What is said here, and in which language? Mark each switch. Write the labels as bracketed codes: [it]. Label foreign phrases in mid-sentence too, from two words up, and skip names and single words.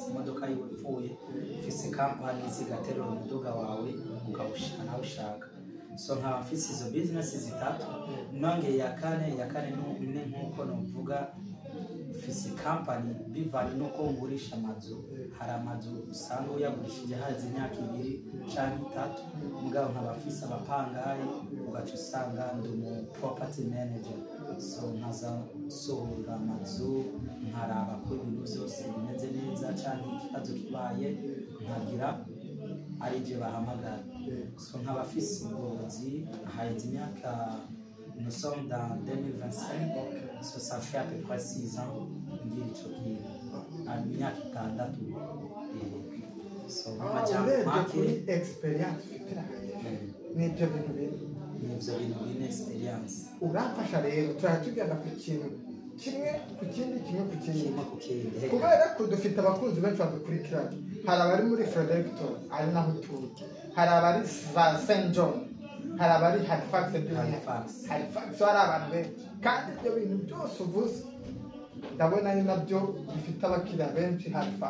[rn] imodoka yipfuye ufise company zigaterura umuduga wawe ukawushaka nawe ushaka so nkaba mfise izo business zitatu nonge ya kane n'umwe nkuko novuga ufise company bivanye nuko ngurisha amazu hari amazu usanga uyagurishije hazi imyaka 2 cyangwa 3 mugabo nkaba mfise abapangayi ugaca usanga ndi mu [en] property manager [rn] so nkaza sohora amazu nkaraba ko ibintu byose bimeze neza cyangwa ikibazo kibaye nkagira ari je bahamagara so nkaba mfise ubworozi hazi imyaka [fr] nous sommes dans 2025 so ça fait à peu près 6 ans [rn] ngira ico kintu imyaka 6 so majambo make experience n'ibyo bintu bine experience urafasha rero turatugana ku kintu kimwe ku kindi kubera ko dufite abakunzi benshi badukurikirana hari abari muri Fredericton ari naho tuye hari abari St John hari abari Halifax hari abantu benshi kandi ibyo bintu byose uvuze ndabona ari nabyo bifite abakiriya benshi Halifax